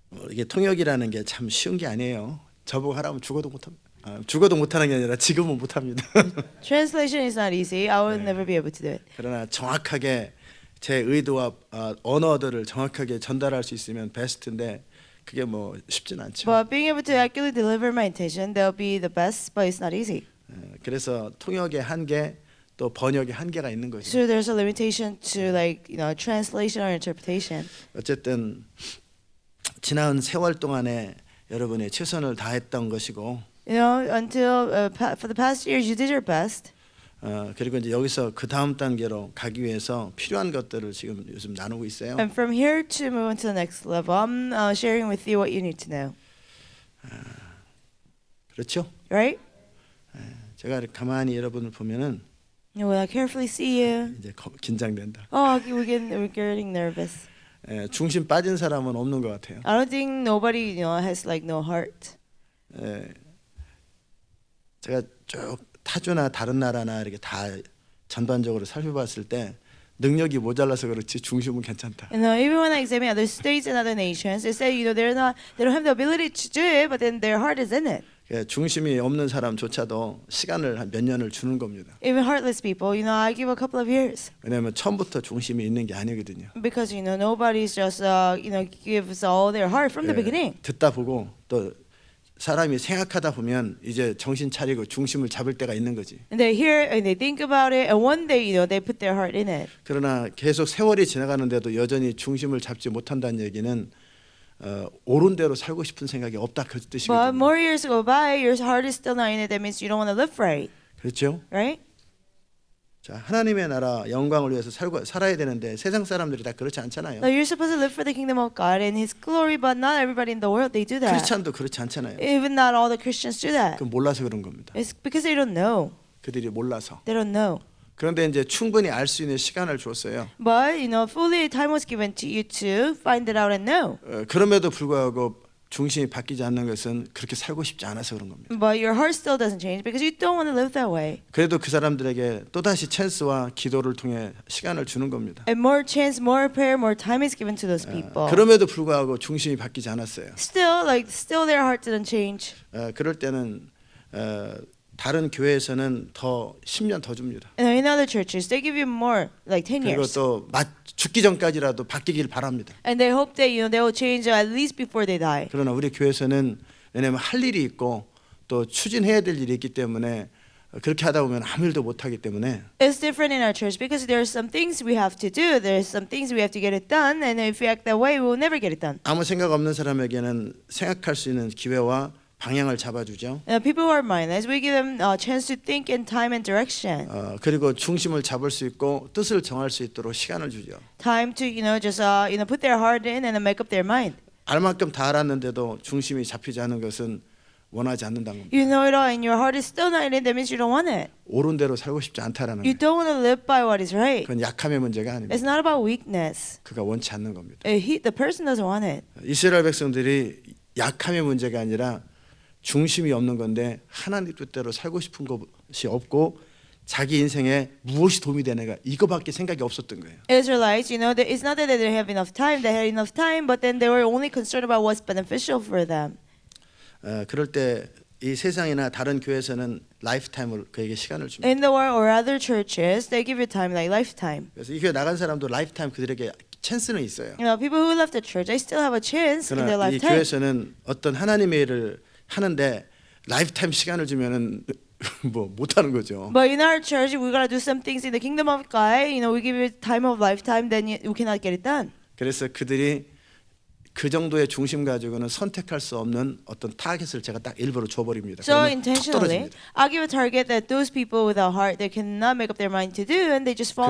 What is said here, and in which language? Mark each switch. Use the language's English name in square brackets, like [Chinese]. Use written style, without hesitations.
[Korean] 이게 통역이라는 게 참 쉬운 게 아니에요. 저보고 하라면 죽어도 못합니다. 죽어도 못하는 게 아니라 지금은 못합니다. [English] Translation is not easy. I will never be able to do it. [Korean] 그러나 정확하게 제 의도와 언어들을 정확하게 전달할 수 있으면 베스트인데 그게 뭐 쉽진 않죠. [English] But being able to accurately deliver my intention, that'll be the best, but it's not easy. [Korean] 그래서 통역의 한계 또 번역의 한계가 있는 거죠. [English] So there's a limitation to translation or interpretation. [Korean] 어쨌든 지난 세월 동안에 여러분이 최선을 다했던 것이고 [English] Until for the past years, you did your best. [Korean] 그리고 이제 여기서 그 다음 단계로 가기 위해서 필요한 것들을 지금 요즘 나누고 있어요. [English] And from here to move on to the next level, I'm sharing with you what you need to know. [Korean] 그렇죠? [English] Right? [Korean] 제가 이렇게 가만히 여러분을 보면은 [English] When I carefully see you, [Korean] 이제 긴장된다. [English] we're getting nervous. [Korean] 중심 빠진 사람은 없는 것 같아요. [English] I don't think nobody, has like no heart. [Korean] 제가 쭉 타주나 다른 나라나 이렇게 다 전반적으로 살펴봤을 때 능력이 모자라서 그렇지 중심은 괜찮다. [English] Even when I examine other states and other nations, they say, they don't have the ability to do it, but then their heart is in it. [Korean] 중심이 없는 사람조차도 시간을 한 몇 년을 주는 겁니다. [English] Even heartless people, I give a couple of years. [Korean] 왜냐하면 처음부터 중심이 있는 게 아니거든요. [English] Because, nobody's just, gives all their heart from the beginning. [Korean] 듣다 보고 또 사람이 생각하다 보면 이제 정신 차리고 중심을 잡을 때가 있는 거지. [English] And they hear and they think about it, and one day, they put their heart in it. [Korean] 그러나 계속 세월이 지나가는데도 여전히 중심을 잡지 못한다는 얘기는 옳은 대로 살고 싶은 생각이 없다 그 [English] But [Korean] 뜻이거든요. [English] more years go by, your heart is still not in it. That means you don't want to live right, [Korean] 그렇죠? [English] right? [Korean] 자, 하나님의 나라 영광을 위해서 살아야 되는데 세상 사람들이 다 그렇지 않잖아요. [English] Now you're supposed to live for the kingdom of God and His glory, but not everybody in the world they do that. [Korean] 크리스찬도 그렇지 않잖아요. [English] Even not all the Christians do that. [Korean] 그 몰라서 그런 겁니다. [English] It's because they don't know. [Korean] 그들이 몰라서. [English] They don't know. [Korean] 그런데 이제 충분히 알 수 있는 시간을 줬어요. [English] But fully time was given to you to find it out and know. [Korean] 그럼에도 불구하고 중심이 바뀌지 않는 것은 그렇게 살고 싶지 않아서 그런 겁니다. [English] But your heart still doesn't change because you don't want to live that way. [Korean] 그래도 그 사람들에게 또다시 찬스와 기도를 통해 시간을 주는 겁니다. [English] And more chance, more prayer, more time is given to those people. [Korean] 그럼에도 불구하고 중심이 바뀌지 않았어요. [English] Still their heart didn't change. [Korean] 그럴 때는 다른 교회에서는 더 10년 더 줍니다. [English] And in other churches, they give you more, like 10 [Korean] 그리고 [English] years. [Korean] 또 죽기 전까지라도 바뀌길 바랍니다. [English] And they hope that they will change at least before they die. [Korean] 그러나 우리 교회에서는 왜냐하면 할 일이 있고 또 추진해야 될 일이 있기 때문에 그렇게 하다 보면 아무 일도 못 하기 때문에 [English] It's different in our church because there are some things we have to do. There are some things we have to get it done, and if we act that way, we will never get it done. [Korean] 아무 생각 없는 사람에게는 생각할 수 있는 기회와 방향을 잡아주죠. [English] People who are mindless, we give them a chance to think in time and direction. [Korean] 그리고 중심을 잡을 수 있고 뜻을 정할 수 있도록 시간을 주죠. [English] Time to just put their heart in and make up their mind. [Korean] 알 만큼 다 알았는데도 중심이 잡히지 않는 것은 원하지 않는다는 겁니다. [English] You know it all, and your heart is still not in it. That means you don't want it. [Korean] 옳은 대로 살고 싶지 않다라는 [English] You [Korean] 거예요. [English] don't want to live by what is right. [Korean] 그건 약함의 문제가 아닙니다. [English] It's not about weakness. [Korean] 그가 원치 않는 겁니다. [English] The person doesn't want it. [Korean] 이스라엘 백성들이 약함의 문제가 아니라 중심이 없는 건데 하나님 뜻대로 살고 싶은 것이 없고 자기 인생에 무엇이 도움이 되는가 이거밖에 생각이 없었던 거예요. [English] Israelites, it's not that they didn't have enough time. They had enough time, but then they were only concerned about what's beneficial for them. [Korean] 그럴 때 이 세상이나 다른 교회에서는 라이프타임을 그에게 시간을 줍니다. [English] In the world or other churches, they give you time like lifetime. [Korean] 그래서 이 교회 나간 사람도 라이프타임 그들에게 찬스는 있어요. [English] People who left the church, they still have a chance in their [Korean] 그러나 이 [English] lifetime. [Korean] 교회에서는 어떤 하나님의 일을 하는데 라이프타임 시간을 주면은 뭐 못하는 거죠. [English] But in our church, we gotta do some things in the kingdom of God. We give you time of lifetime, then you cannot get it done. [Korean] 그래서 그들이 그 정도의 중심 가지고는 선택할 수 없는 어떤 타겟을 제가 딱 일부러 줘버립니다. [English] So [Korean] 그러면 툭 [English] intentionally, [Korean] 떨어집니다. [English] I'll give a target that those people without heart, they cannot make up their mind to do, and they just fall